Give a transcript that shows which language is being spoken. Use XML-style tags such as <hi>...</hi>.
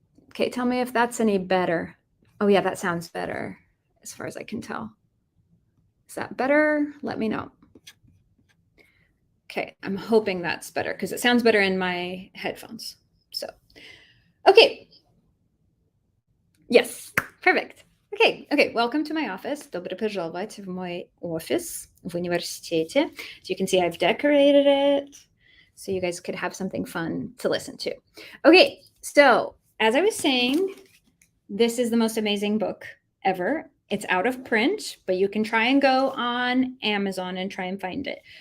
<en>Okay, tell me if that's any better. Oh yeah, that sounds better as far as I can tell. Is that better? Let me know. Okay, I'm hoping that's better because it sounds better in my headphones. So, okay. Yes, perfect. Okay, welcome to my office.</en> <ru>Добро пожаловать в мой офис в университете.</ru> <en>So you can see I've decorated it so you guys could have something fun to listen to. Okay, so as I was saying, this is the most amazing book ever. It's out of print, but you can try and go on Amazon and try and find it.</en>